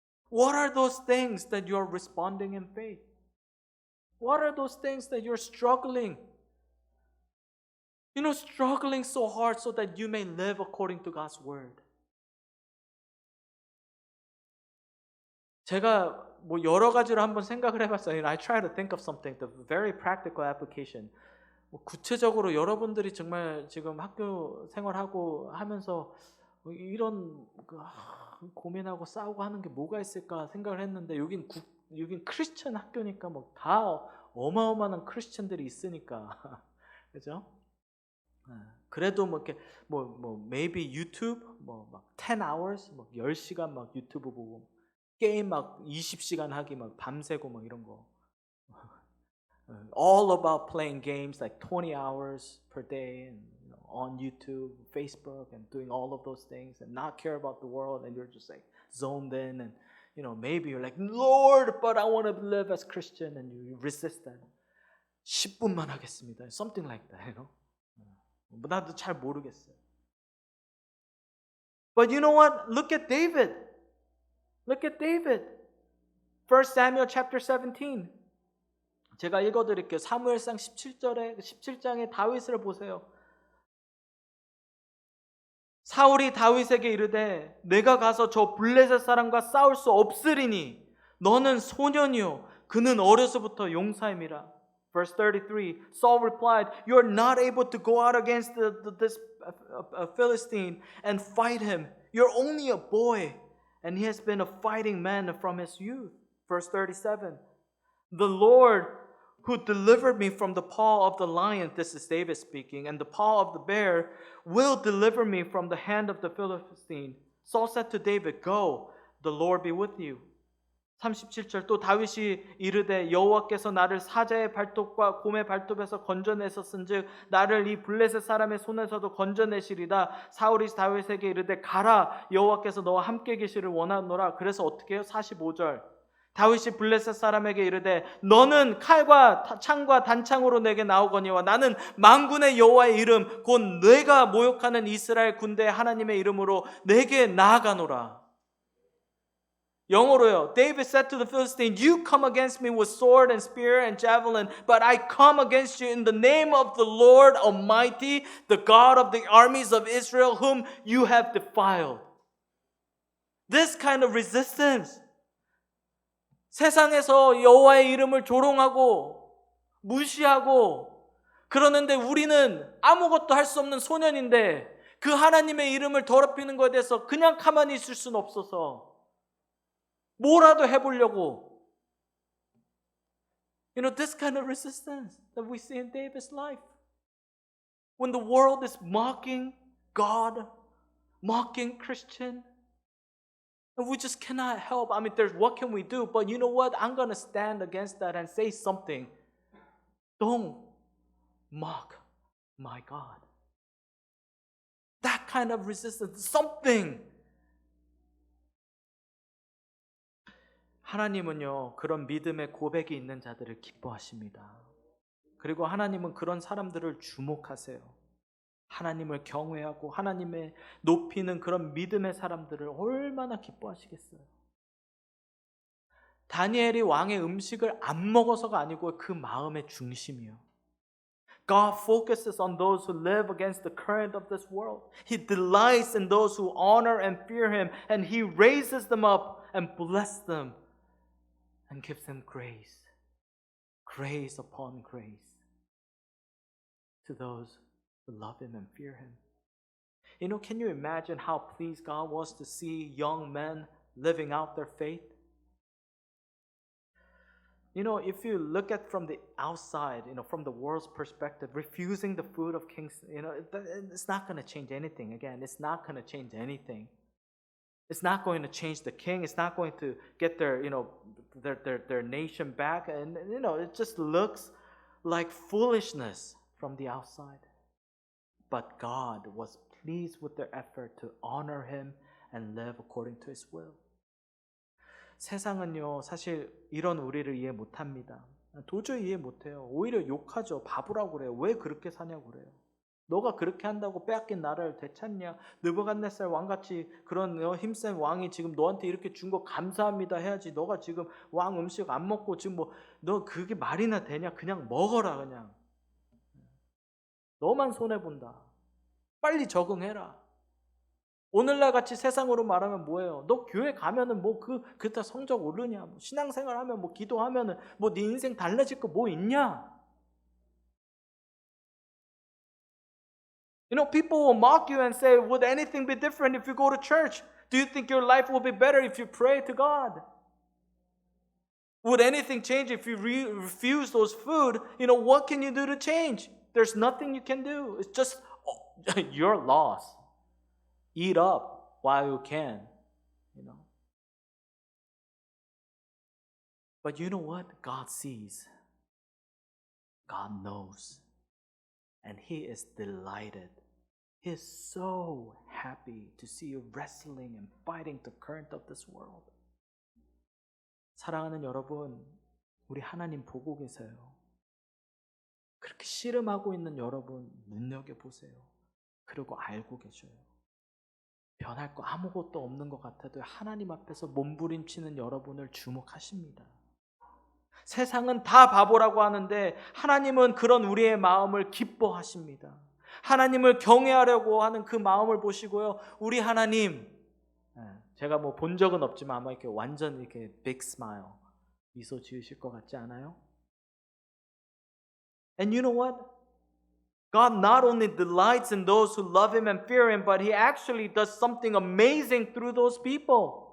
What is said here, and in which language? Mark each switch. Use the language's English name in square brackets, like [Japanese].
[English] What are those things that you are responding in faith? What are those things that you're struggling? Struggling so hard so that you may live according to God's word. [Korean] 제가 뭐 여러 가지로 한번 생각을 해봤어요. [English] I try to think of something, the very practical application. [Korean] 구체적으로 여러분들이 정말 지금 학교 생활하고 하면서 이런 고민하고 싸우고 하는 게 뭐가 있을까 생각을 했는데 여긴 크리스천 학교니까 뭐 다 어마어마한 크리스천들이 있으니까 그죠? 그래도 뭐 이렇게 [English] maybe [Korean] 유튜브 막 [English] 10 hours [Korean] 10시간 막 유튜브 보고 게임 막 20시간 하기 막 밤새고 막 이런 거. [English] All about playing games like 20 hours per day and on YouTube, Facebook and doing all of those things and not care about the world and you're just like zoned in and maybe you're like Lord, but I want to live as Christian and you resist that. [Korean] 10분만 하겠습니다. [English] Something like that, [Korean] 나도 잘 모르겠어요. [English] But you know what? Look at David. Look at David. 1 Samuel chapter 17. [Korean] 제가 읽어드릴게요. 사무엘상 17장에 다윗을 보세요. 사울이 다윗에게 이르되 내가 가서 저 블레셋 사람과 싸울 수 없으리니 너는 소년이요 그는 어려서부터 용사임이라. [English] Verse 33, Saul replied, You are not able to go out against this Philistine and fight him. You're only a boy, and he has been a fighting man from his youth. Verse 37, The Lord who delivered me from the paw of the lion, this is David speaking, and the paw of the bear, will deliver me from the hand of the Philistine. Saul said to David, Go, the Lord be with you. [Korean] 37절 또 다윗이 이르되 여호와께서 나를 사자의 발톱과 곰의 발톱에서 건져내셨은즉 나를 이 블레셋 사람의 손에서도 건져내시리다. 사울이 다윗에게 이르되 가라 여호와께서 너와 함께 계시를 원하노라. 그래서 어떻게 해요? 45절 다윗이 블레셋 사람에게 이르되 너는 칼과 창과 단창으로 내게 나오거니와 나는 만군의 여호와의 이름 곧 내가 모욕하는 이스라엘 군대의 하나님의 이름으로 내게 나아가노라. 영어로요. [English] David said to the Philistine, You come against me with sword and spear and javelin, but I come against you in the name of the Lord Almighty, the God of the armies of Israel, whom you have defiled. This kind of resistance. [Korean] 세상에서 여호와의 이름을 조롱하고 무시하고 그러는데 우리는 아무것도 할 수 없는 소년인데 그 하나님의 이름을 더럽히는 것에 대해서 그냥 가만히 있을 수는 없어서 뭐라도 해보려고. [English] This kind of resistance that we see in David's life. When the world is mocking God, mocking Christian, and we just cannot help. I mean, what can we do? But you know what? I'm going to stand against that and say something. Don't mock my God. That kind of resistance, something. [Korean] 하나님은요, 그런 믿음의 고백이 있는 자들을 기뻐하십니다. 그리고 하나님은 그런 사람들을 주목하세요. 하나님을 경외하고 하나님의 높이는 그런 믿음의 사람들을 얼마나 기뻐하시겠어요. 다니엘이 왕의 음식을 안 먹어서가 아니고 그 마음의 중심이요. [English] God focuses on those who live against the current of this world. He delights in those who honor and fear Him, and He raises them up and blesses them and gives them grace. Grace upon grace to those who love Him and fear Him. You know, can you imagine how pleased God was to see young men living out their faith? You know, if you look at from the outside, from the world's perspective, refusing the food of kings, it's not going to change anything. Again, it's not going to change anything. It's not going to change the king. It's not going to get their nation back. And, it just looks like foolishness from the outside. But God was pleased with their effort to honor Him and live according to His will. [Korean] 세상은요, 사실 이런 우리를 이해 못합니다. 도저히 이해 못해요. 오히려 욕하죠. 바보라고 그래요. 왜 그렇게 사냐고 그래요. 너가 그렇게 한다고 빼앗긴 나라를 되찾냐? 느부갓네살 왕같이 그런 힘센 왕이 지금 너한테 이렇게 준 거 감사합니다 해야지. 너가 지금 왕 음식 안 먹고 지금 너 그게 말이나 되냐? 그냥 먹어라 그냥. 너만 손해본다. 빨리 적응해라. 오늘날 같이 세상으로 말하면 뭐예요? 너 교회 가면은 그다 성적 오르냐? 신앙생활 하면 기도하면은 네 인생 달라질 거 뭐 있냐? [English] People will mock you and say, would anything be different if you go to church? Do you think your life will be better if you pray to God? Would anything change if you refuse those food? What can you do to change? There's nothing you can do. It's just your loss. Eat up while you can, But you know what? God sees. God knows. And He is delighted. He is so happy to see you wrestling and fighting the current of this world. [Korean] 사랑하는 여러분, 우리 하나님 보고 계세요. 그렇게 씨름하고 있는 여러분 눈여겨보세요. 그리고 알고 계셔요. 변할 거 아무것도 없는 것 같아도 하나님 앞에서 몸부림치는 여러분을 주목하십니다. 세상은 다 바보라고 하는데 하나님은 그런 우리의 마음을 기뻐하십니다. 하나님을 경외하려고 하는 그 마음을 보시고요. 우리 하나님, 제가 본 적은 없지만 아마 이렇게 완전 이렇게 [English] big smile, [Korean] 미소 지으실 것 같지 않아요? [English] And you know what? God not only delights in those who love Him and fear Him, but He actually does something amazing through those people.